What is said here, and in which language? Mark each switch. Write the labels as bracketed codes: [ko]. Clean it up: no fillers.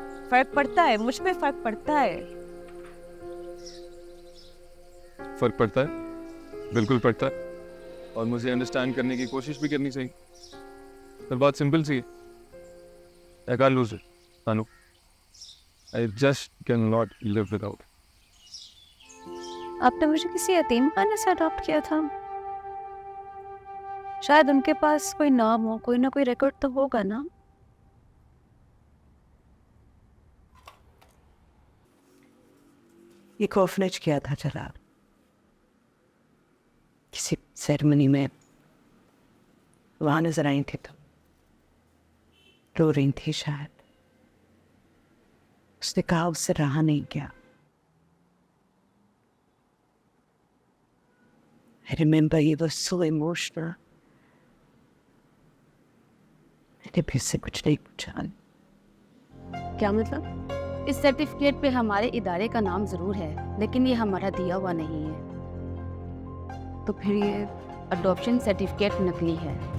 [hi] फर्क पड़ता है, मुझ पे फर्क पड़ता है। फर्क पड़ता है, बिल्कुल पड़ता है, और मुझे अंडरस्टैंड करने की कोशिश भी करनी चाहिए। पर बात सिंपल सी है, [en] I can't lose it, [hi] Anu. [en] I just cannot live without. [hi] आपने मुझे किसी यतीम खाने से अडॉप्ट किया था। शायद उनके पास कोई नाम हो, कोई ना कोई रिकॉर्ड तो होगा ना। ये ऑर्फनेज किया था जलाल, किसी सेरेमनी में वहां नजर आई थी तो रो रही थी शायद। उसने कहा उससे रहा नहीं गया। [en] I remember he was so emotional. [hi] मैंने फिर से कुछ नहीं पूछा। क्या मतलब? इस सर्टिफिकेट पे हमारे इदारे का नाम जरूर है, लेकिन ये हमारा दिया हुआ नहीं है। तो फिर ये अडॉप्शन सर्टिफिकेट नकली है।